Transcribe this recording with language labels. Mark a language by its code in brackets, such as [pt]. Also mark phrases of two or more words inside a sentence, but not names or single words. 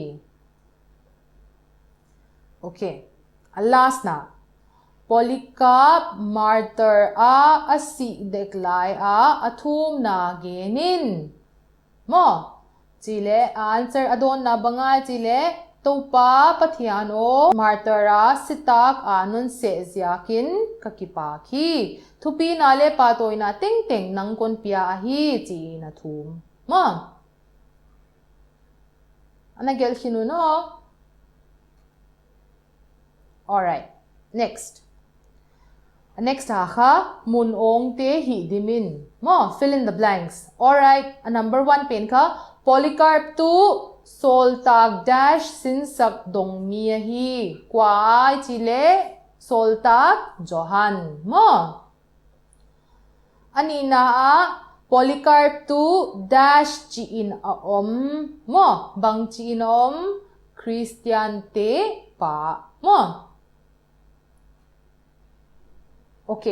[tcz] okay last na Polycarp martyr a asi deklai a athum na genin mo chile answer adon na bangai chile topa pathiano martyra sitak anon se ziakin kakipaki thupi nale patoina teng teng nangkon pia ahi chi na thum mo anagel hinu no alright next ha mun ong te hi dimin mo [en] fill in the blanks alright number 1 [tcz] pen kha Polycarp tu sol tak dash sin sak dong mi hi kwai chile sol tak Johan mo ani na a Polycarp tu dash chi in a mo bang chi in Christian te pa mo okay